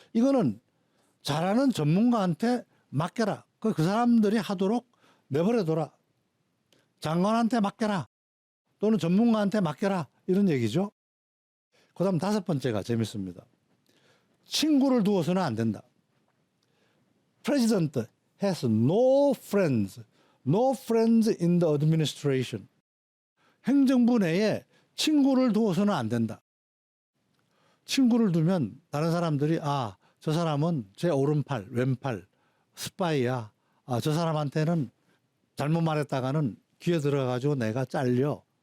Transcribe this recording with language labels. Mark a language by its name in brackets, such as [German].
[Korean] 이거는 잘하는 전문가한테 맡겨라. 그 사람들이 하도록 내버려둬라. 장관한테 맡겨라. 또는 전문가한테 맡겨라. 이런 얘기죠. 그 다음 다섯 번째가 재밌습니다. 친구를 두어서는 안 된다. [English] President has no friends in the administration. [Korean] 행정부 내에 친구를 두어서는 안 된다. 친구를 두면 다른 사람들이 저 사람은 제 오른팔, 왼팔, 스파이야. 저 사람한테는 잘못 말했다가는 귀에 들어가지고 내가 잘려.